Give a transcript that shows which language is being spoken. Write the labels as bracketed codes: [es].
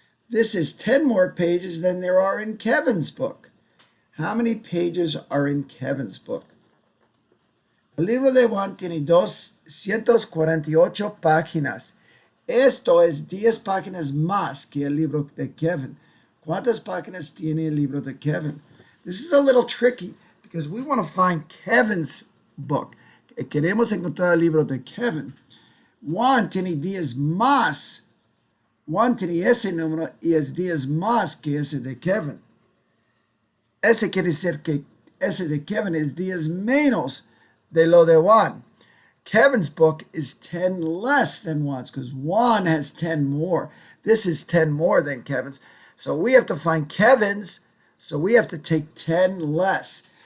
[en] This is 10 more pages than there are in Kevin's book. How many pages are in Kevin's book? [es] El libro de Juan tiene 248 páginas. Esto es 10 páginas más que el libro de Kevin. ¿Cuántas páginas tiene el libro de Kevin? This is a little tricky because we want to find Kevin's book. Queremos encontrar el libro de Kevin. Juan tiene 10 más. Juan tiene ese número y es 10 más que ese de Kevin. Ese quiere decir que ese de Kevin es 10 menos de lo de Juan. [en] Kevin's book is 10 less than Juan's because Juan has 10 more. This is 10 more than Kevin's. So we have to find Kevin's, so we have to take 10 less.